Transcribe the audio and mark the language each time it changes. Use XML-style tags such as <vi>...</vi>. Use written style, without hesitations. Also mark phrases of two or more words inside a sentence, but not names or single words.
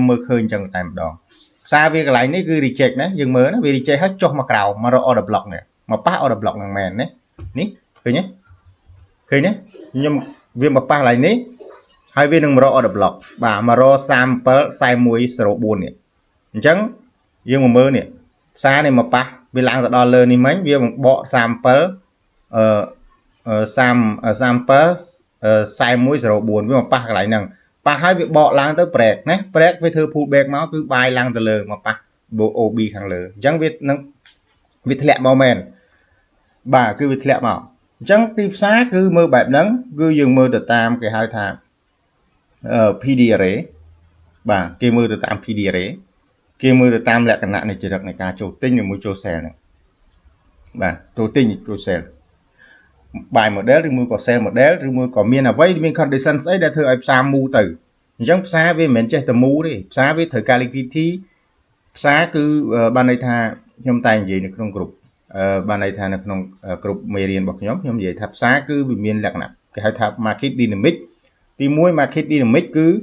<km>មើលឃើញអញ្ចឹងតែម្ដងផ្សារវាកន្លែងនេះគឺ reject ណាយើងមើលណាវា reject ហើយចុះមកក្រោមមករក</km> <en>order block</en> <km>នេះមកប៉ះ</km> <en>order block</en> <km>ហ្នឹងមែនណានេះឃើញទេខ្ញុំវាមកប៉ះកន្លែងនេះហើយវានឹងមករក</km> <en>order block</en> <km>បាទមករក374104នេះអញ្ចឹងយើងមកមើលនេះផ្សារនេះមកប៉ះវាឡើងទៅដល់លើនេះមិញវាបក37 4104វាមកប៉ះកន្លែងហ្នឹងប៉ះហើយវាបកឡើងទៅ break ណា break វាធ្វើ</km> <en>pull back</en> <km>មកគឺបាយឡើងទៅលើមកប៉ះ OB ខាងលើអញ្ចឹងវានឹងវាធ្លាក់មកមែនបាទគឺវាធ្លាក់មកអញ្ចឹងទីផ្សារគឺមើលបែបហ្នឹងគឺយើងមើលទៅតាមគេហៅថា</km> <en>PD array</en> <km>បាទគេមើលទៅតាម</km> <en>PD array</en> <km>គេមើលទៅតាមលក្ខណៈនៃចរិតនៃការចូលទិញជាមួយចូល sell ហ្នឹង បាទចូលទិញចូល</km> <en>sell buy model</en> <km>ឬមួយក៏</km> <en>sell model</en> <km>ឬមួយក៏មានអ្វីមាន condition ស្អីដែលធ្វើឲ្យផ្សារ move ទៅអញ្ចឹងផ្សារវាមិនមែនចេះតែ move ទេផ្សារវាត្រូវការ liquidity ផ្សារគឺបានន័យថាខ្ញុំតែនិយាយនៅក្នុង group បានន័យថានៅក្នុង group មេរៀនរបស់ខ្ញុំនិយាយថាផ្សារគឺវាមានលក្ខណៈគេហៅថា</km> <en>market dynamic</en> <km>ទី1</km> <en>market dynamic</en> <km>គឺ</km>